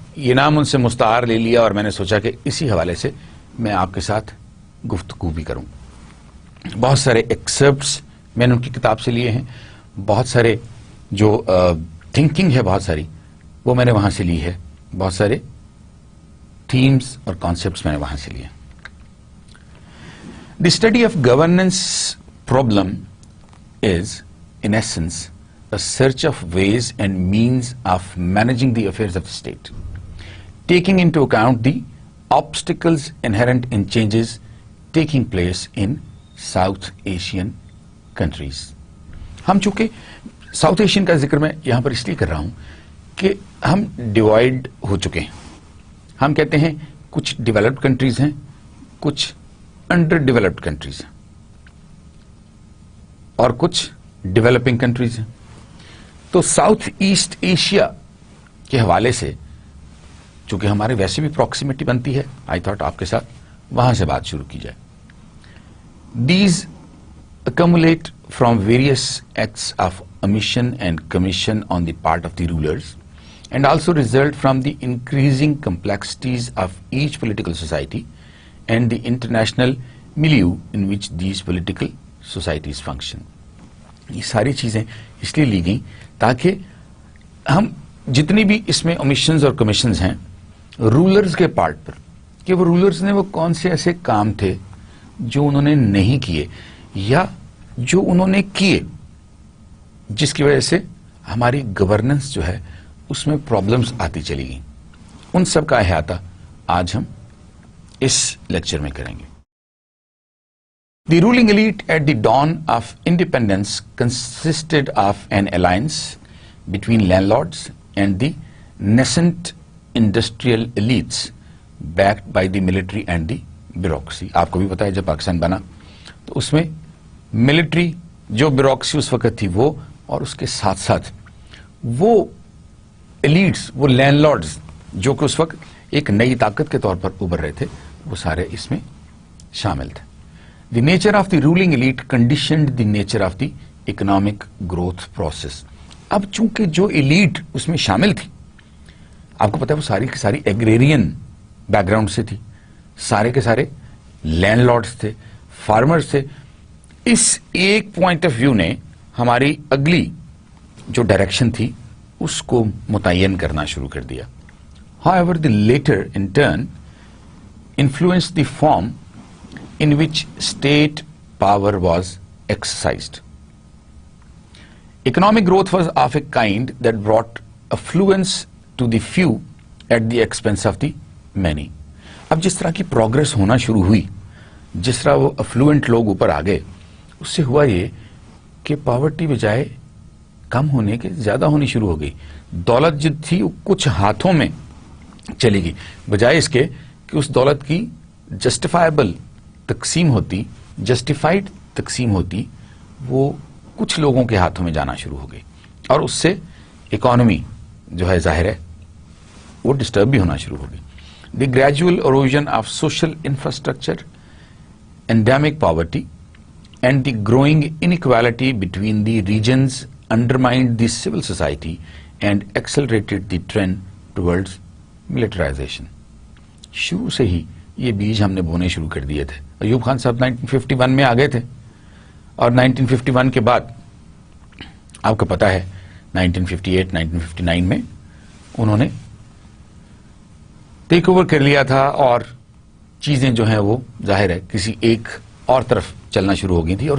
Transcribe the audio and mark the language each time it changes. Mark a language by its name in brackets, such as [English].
[Urdu] یہ نام ان سے مستعار لے لیا اور میں نے سوچا کہ اسی حوالے سے میں آپ کے ساتھ گفتگو بھی کروں. بہت سارے ایکسرپٹس میں نے ان کی کتاب سے لیے ہیں, بہت سارے جو تھنکنگ ہے بہت ساری وہ میں نے وہاں سے لی ہے, بہت سارے تھیمز اور کانسیپٹس میں نے وہاں سے لیے. [English] The study of governance problem is, in essence, a search of ways and means of managing the affairs of the state, taking into account the obstacles inherent in changes taking place in South Asian countries. [Urdu] ہم چونکہ south Asian کا ذکر میں یہاں پر اس لیے کر رہا ہوں کہ ہم ڈیوائڈ ہو چکے ہیں. ہم کہتے ہیں کچھ ڈیولپڈ کنٹریز ہیں, کچھ انڈر ڈیولپڈ کنٹریز ہیں, اور کچھ ڈیولپنگ کنٹریز ہیں. تو ساؤتھ ایسٹ ایشیا کے حوالے سے چونکہ ہمارے ویسے بھی پراکسیمیٹی بنتی ہے, [English] I thought [Urdu] آپ کے ساتھ وہاں سے بات شروع کی جائے. [English] These accumulate from various acts of omission and commission on the part of the rulers, and also result from the increasing complexities of each political society and the international milieu in which these political societies function. [Urdu] یہ ساری چیزیں اس لیے لی گئیں تاکہ ہم جتنی بھی اس میں omissions اور commissions ہیں رولرز کے پارٹ پر, کہ وہ رولرز نے وہ کون سے ایسے کام تھے جو انہوں نے نہیں کیے یا جو انہوں نے کیے جس کی وجہ سے ہماری گورننس جو ہے اس میں پرابلمز آتی چلی گئیں. ان سب کا احاطہ آج ہم اس لیکچر میں کریں گے. [English] The ruling elite at the dawn of independence consisted of an alliance between landlords and the nascent industrial elites backed by the military and the bureaucracy. [Urdu] آپ کو بھی پتا ہے جب پاکستان بنا تو اس میں ملٹری جو بیوروکریسی اس وقت تھی وہ, اور اس کے ساتھ ساتھ وہ ایلیٹس, وہ لینڈ لارڈز جو کہ اس وقت ایک نئی طاقت کے طور پر ابھر رہے تھے, وہ سارے اس میں شامل تھے. [English] The nature of the ruling elite conditioned the nature of the economic growth process. [Urdu] اب چونکہ جو ایلیٹ اس میں شامل تھی, آپ کو پتا ہے وہ ساری کی ساری ایگریرین بیک گراؤنڈ سے تھی, سارے کے سارے لینڈ لارڈز تھے, فارمرز تھے. اس ایک پوائنٹ آف ویو نے ہماری اگلی جو ڈائریکشن تھی اس کو متعین کرنا شروع کر دیا. [English] However, the later in turn influenced the form in which state power was exercised. Economic growth was of a kind that brought affluence to the few at the expense of the many. [Urdu] اب جس طرح کی progress ہونا شروع ہوئی, جس طرح وہ افلوئنٹ لوگ اوپر آ گئے, اس سے ہوا یہ کہ پاورٹی بجائے کم ہونے کے زیادہ ہونی شروع ہو گئی. دولت جو تھی وہ کچھ ہاتھوں میں چلی گئی, بجائے اس کے کہ اس دولت کی جسٹیفائبل تقسیم ہوتی, جسٹیفائڈ تقسیم ہوتی, وہ کچھ لوگوں کے ہاتھوں میں جانا شروع ہو گئی, اور اس سے اکانومی جو ہے ظاہر ہے وہ ڈسٹرب بھی ہونا شروع ہو گئی. [English] The gradual erosion of social infrastructure, endemic poverty, and the growing inequality between the regions undermined the civil society and accelerated the trend towards militarization. [Urdu] شروع سے ہی یہ بیج ہم نے بونے شروع کر دیے تھے. ایوب خان صاحب 1951 میں آ گئے تھے, اور 1951 کے بعد آپ کو پتا ہے 1958 1959 میں انہوں نے ٹیک اوور کر لیا تھا, اور چیزیں جو ہیں وہ ظاہر ہے کسی ایک اور طرف چلنا شروع ہو گئی تھی.